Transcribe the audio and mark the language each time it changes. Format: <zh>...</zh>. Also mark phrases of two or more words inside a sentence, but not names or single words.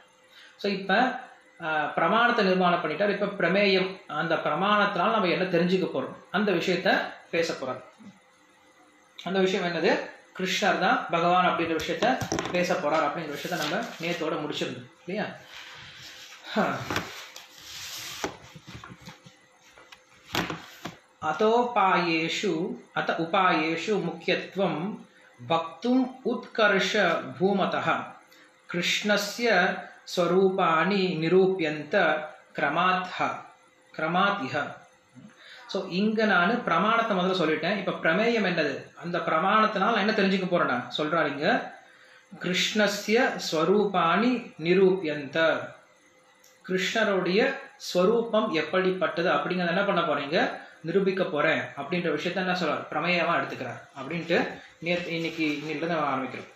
<ta>ஸோ இப்போ பிரமாணத்தை நிர்மாணம் பண்ணிட்டார். இப்போ பிரமேயம், அந்த பிரமாணத்தினால் நம்ம என்ன தெரிஞ்சுக்க போகிறோம் அந்த விஷயத்த பேச போகிறார். அந்த விஷயம் என்னது, கிருஷ்ணர் தான் பகவான் அப்படிங்கிற விஷயத்த பேச போகிறார் அப்படிங்கிற விஷயத்த நம்ம நேத்தோட முடிச்சிருந்தோம் இல்லையா.</ta> <sa>अत उपायेषु मुख्यत्वं वक्तुम् उत्कर्ष भूमतः कृष्णस्य स्वरूपाणि निरूप्यन्त क्रमात् इह.</sa> <ta>ஸோ இங்கே நான் பிரமாணத்தை முதல்ல சொல்லிட்டேன். இப்போ பிரமேயம் என்னது, அந்த பிரமாணத்தினால் என்ன தெரிஞ்சுக்க போகிறேன் நான் சொல்கிறார். இங்கே</ta> <sa>कृष्णस्य स्वरूपाणि निरूप्यन्त,</sa> <ta>கிருஷ்ணருடைய ஸ்வரூபம் எப்படிப்பட்டது அப்படிங்கிறத என்ன பண்ண போகிறீங்க, நிரூபிக்க போகிறேன் அப்படின்ற விஷயத்த என்ன சொல்கிறார், பிரமேயமாக எடுத்துக்கிறார் அப்படின்ட்டு இன்னிலிருந்து நம்ம ஆரம்பிக்கிறோம்.</ta>